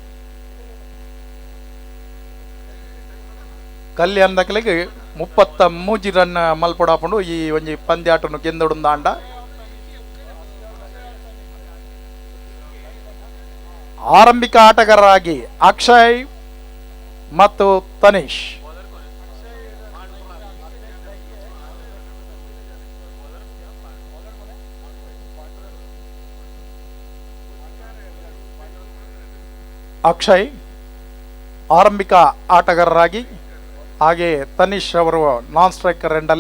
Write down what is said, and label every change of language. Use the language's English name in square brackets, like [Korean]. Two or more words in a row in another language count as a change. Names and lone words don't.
[Tulu] ಕಲ್ಯಾಣ್ ದಕಲಿಗೆ 33 ರನ್ ಮಲ್ಪಡಾಪುಂಡು ಈ ಒಂಜಿ ಪಂದ್ಯಾಟನು ಗೆಂದೊಡುಂದ ಆಂಡ. [Kannada] ಆರಂಭಿಕ ಆಟಗಾರರಾಗಿ ಅಕ್ಷಯ್ ಮತ್ತು ತನೀಶ್. ಅಕ್ಷಯ್ ಆರಂಭಿಕ ಆಟಗಾರರಾಗಿ, ಹಾಗೆ ತನೀಶ್ ಅವರು [English] non striker [Kannada] ಎಂಡಲ್ಲಿ.